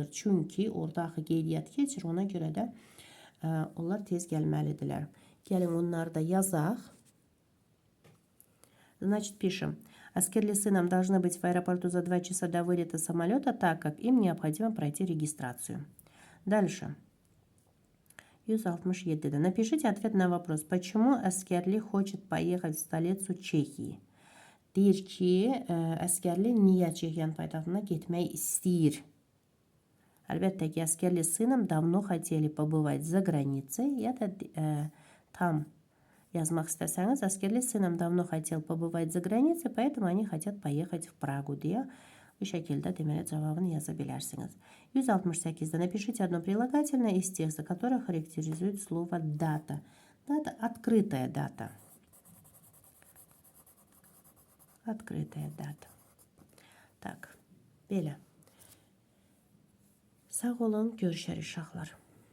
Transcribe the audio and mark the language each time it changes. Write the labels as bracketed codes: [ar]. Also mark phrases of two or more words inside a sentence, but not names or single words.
[az] Çünki orada axı qeydiyyat keçir, ona görə də onlar tez gəlməlidirlər. Gəlin onları da yazaq. [ru] Значит, пишем. Аскерли с сыном должны быть в аэропорту за 2 часа до вылета самолета, так как им необходимо пройти регистрацию. Дальше. 167. Напишите ответ на вопрос. Почему Аскерли хочет поехать в столицу Чехии? [az] Deyir ki, Əskərli niyə Çexiyanın paytaxtına getmək istəyir? Əlbəttə ki, [ru] Аскерли с сыном давно хотели побывать за границей. [az] Ya da tam yazmaq istəsəniz, [ru] Аскерли с сыном давно хотел побывать за границей, поэтому они хотят поехать в Прагу [az] deyə bu şəkildə deməli cavabını yaza bilərsiniz. [ru] 168-də напишите одно прилагательное из текста, которое характеризует слово дата. Дата – открытая дата. Открытая data. Так, [az] belə. Sağ olun, görüşərik uşaqlar.